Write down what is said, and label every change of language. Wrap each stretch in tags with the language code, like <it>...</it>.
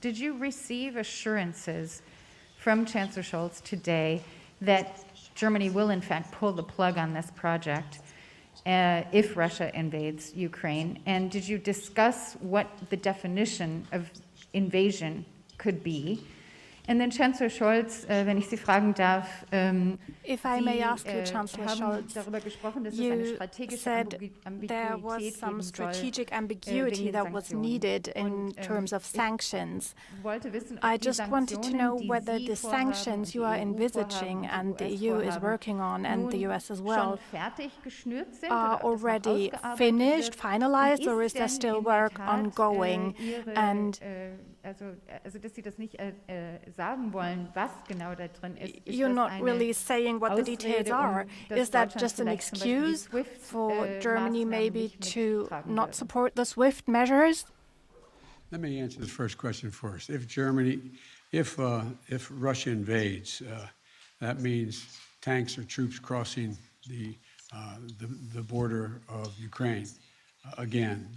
<en>Did you receive assurances from Chancellor Scholz today that Germany will in fact pull the plug on this project if Russia invades Ukraine? And did you discuss what the definition of invasion could be? And then</en> <de>Chancellor Scholz, wenn ich Sie fragen darf,</de> <en>if I may ask you, Chancellor Scholz, you said there was some strategic ambiguity that was needed in terms of sanctions. I just wanted to know whether the sanctions you are envisaging and the EU is working on, and the US as well, are already finished, finalized, or is there still work ongoing? And</en> <de>dass Sie das nicht sagen wollen, was genau da drin ist.</de> <en>You're not really saying what the details are. Is that just an excuse for Germany maybe to not support the SWIFT measures? Let me answer the first question first. If Russia invades, that means tanks or troops crossing the border of Ukraine again.</en>